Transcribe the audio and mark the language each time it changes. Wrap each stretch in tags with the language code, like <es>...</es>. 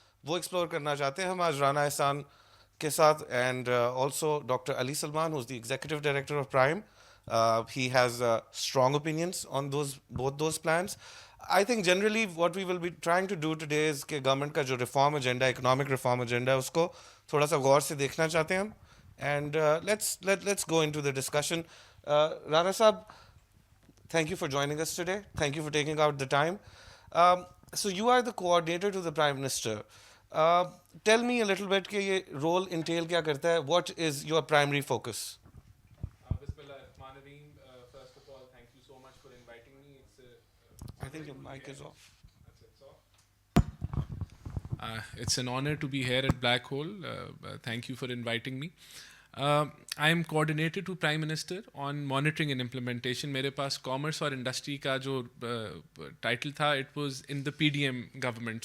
<ur>وہ ایکسپلور کرنا چاہتے ہیں ہم آج رانا احسان کے ساتھ,</ur> <en>And also doctor Ali Salman who is the executive director of Prime. He has strong opinions on both those plans. I think generally what we will be trying to do today is</en> <ur>کہ government کا جو reform agenda, economic reform agenda ہے, اس کو تھوڑا سا غور سے دیکھنا چاہتے ہیں ہم,</ur> <en>And let's go into the discussion. Rana صاحب, thank you for joining us today. Thank you for taking out the time. So you are the coordinator to the Prime Minister. Tell me a little bit</en> <ur>کہ یہ</ur> <en>role entail</en> <ur>کیا کرتا ہے.</ur> <en>What is your primary focus? Bismillahirrahmanirrahim. First of all, thank you so much for inviting me. I think your mic is off. It's off. It's an honor to be here at Black Hole. Thank you for inviting me. I am coordinator to Prime Minister on monitoring and implementation.</en> <ur>میرے پاس commerce اور industry کا جو title تھا,</ur> <en>It was in the PDM government.</en>